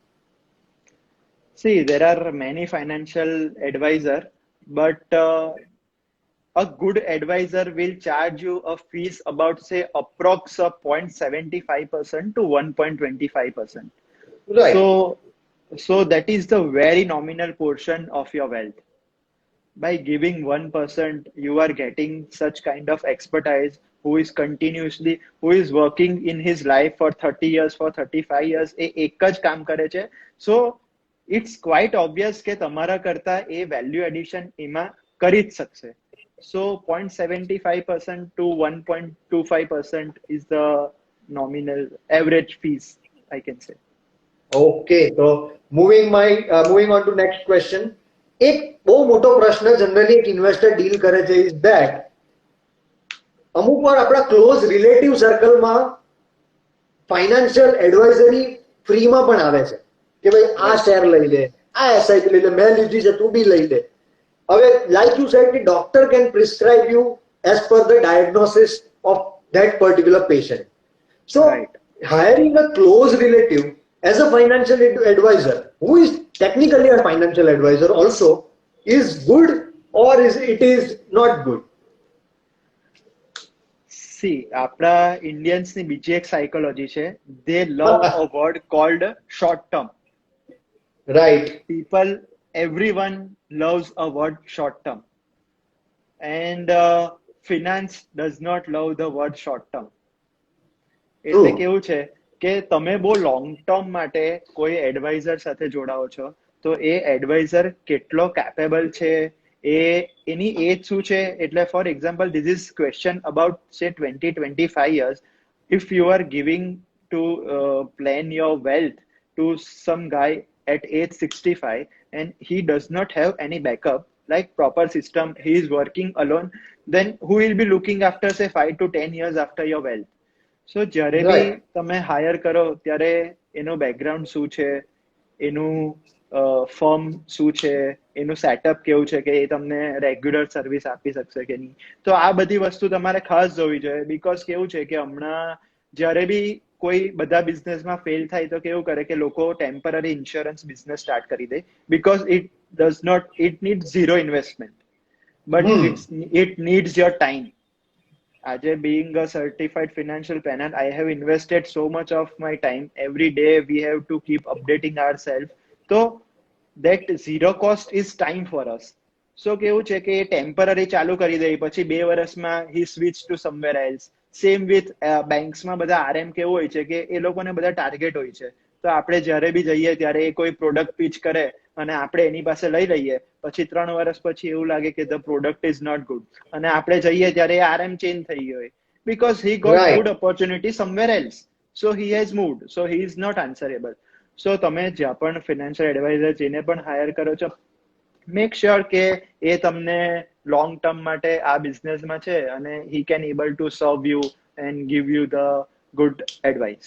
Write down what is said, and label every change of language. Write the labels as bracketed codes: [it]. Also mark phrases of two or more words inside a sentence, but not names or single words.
[en] See, there are many financial advisor, but a good advisor will charge you a fees about say approx of 0.75% to 1.25%. Right. So that is the very nominal portion of your wealth. By giving 1%, you are getting such kind of expertise who is working in his life for 30 years, for 35 years. [gu] એક જ કામ કરે છે. [en] So it's quite obvious [gu] કે તમારા કરતા એ [en] value addition [gu] એમાં કરી જ શકશે. [en] So 0.75% to 1.25% is the nominal average fees, I can say. Okay, so moving on to next question. [gu] એક બહુ મોટો પ્રશ્ન જનરલી એક ઇન્વેસ્ટર ડીલ કરે છે [en] is that [gu] અમુક વાર આપણા [en] close relative [gu] સર્કલમાં [en] financial advisory [gu] ફ્રીમાં પણ આવે છે કે ભાઈ આ શેર લઈ લે, આ એસઆઈપી લઈ લે, મેં લીધી છે તું બી લઈ લે. [en] હવે like you said કે doctor can prescribe you as per the diagnosis of that particular patient. સો hiring a close relative as a financial advisor who is technically a financial advisor also is good or it is not good? See, [gu] આપણા ઇન્ડિયન્સની બીજી એક સાયકોલોજી છે. [en] They love a word called short term. Right. Everyone loves a word short term. And finance does not love the word short term. [gu] એટલે કેવું છે કે તમે બહુ [en] long term [gu] માટે કોઈ એડવાઇઝર સાથે જોડાઓ છો તો એ એડવાઇઝર કેટલો કેપેબલ છે, એની એજ શું છે. [en] એટલે for example this is question about say 20-25 years. if you are giving to plan your wealth to some guy at age 65 and he does not have any backup like proper system, he is working alone, then who will be looking after say 5 to 10 years after your wealth? [gu] So જ્યારે બી તમે હાયર કરો ત્યારે એનો બેકગ્રાઉન્ડ શું છે, એનું ફર્મ શું છે, એનું સેટઅપ કેવું છે કે એ તમને [en] regular service [gu] આપી શકશે કે નહીં. તો આ બધી વસ્તુ તમારે ખાસ જોવી જોઈએ. બીકોઝ કેવું છે કે હમણાં જ્યારે બી કોઈ બધા બિઝનેસમાં ફેલ થાય તો કેવું કરે કે લોકો [en] temporary insurance business start [gu] કરી દે [en] because it needs zero investment but it needs your time. Ajay, being a certified financial planner, I have invested so much of my time. Every day we have to keep updating ourselves. So that zero cost is time for us. [gu] So કેવું છે કે એ ટેમ્પરરી ચાલુ કરી દે પછી 2 વર્ષમાં [en] he switch to somewhere else. same with [gu] બેંક્સમાં બધા આરએમ કેવું હોય છે કે એ લોકોને બધા ટાર્ગેટ હોય છે. તો આપણે જ્યારે બી જઈએ ત્યારે એ કોઈ [en] product pitch [gu] કરે અને આપણે એની પાસે લઈ લઈએ પછી 3 વર્ષ પછી એવું લાગે કે [en] the product is not good [gu] અને આપણે જઈએ ત્યારે [en] RM change [gu] થઈ ગયો હોય [en] because he got Right. good opportunity somewhere else. So he has moved. So he is not answerable. So [gu] તમે જ્યાં પણ [en] financial advisor [gu] જેને પણ હાયર કરો છો [en] make sure [gu] કે એ તમને [en] long term [gu] માટે આ બિઝનેસમાં છે અને [en] he can able to serve you and give you the good advice.